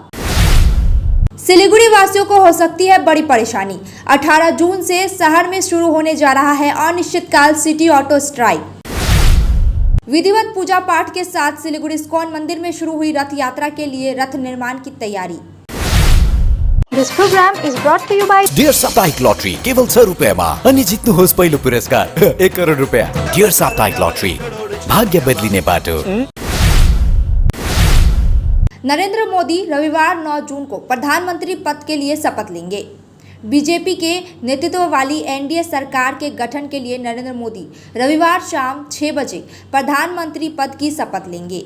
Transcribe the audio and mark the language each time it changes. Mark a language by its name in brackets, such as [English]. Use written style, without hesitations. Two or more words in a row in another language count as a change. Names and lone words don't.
[Hindi] सिलीगुड़ी वासियों को हो सकती है बड़ी परेशानी। 18 जून से शहर में शुरू होने जा रहा है अनिश्चितकाल सिटी ऑटो स्ट्राइक। विधिवत पूजा पाठ के साथ सिलीगुड़ी इस्कॉन मंदिर में शुरू हुई रथ यात्रा के लिए रथ निर्माण की तैयारी। [English] This program is brought to you by [Nepali] डियर साप्ताहिक लॉटरी केवल 100 रुपैयामा अनि जित्नुहोस् पहिलो पुरस्कार 1 करोड रुपैयाँ। डियर साप्ताहिक लॉटरी, भाग्य बदलिने बाटो। [Hindi] नरेंद्र मोदी रविवार 9 जून को प्रधानमंत्री पद के लिए शपथ लेंगे। बीजेपी के नेतृत्व वाली एनडीए सरकार के गठन के लिए नरेंद्र मोदी रविवार शाम 6 बजे प्रधानमंत्री पद की शपथ लेंगे।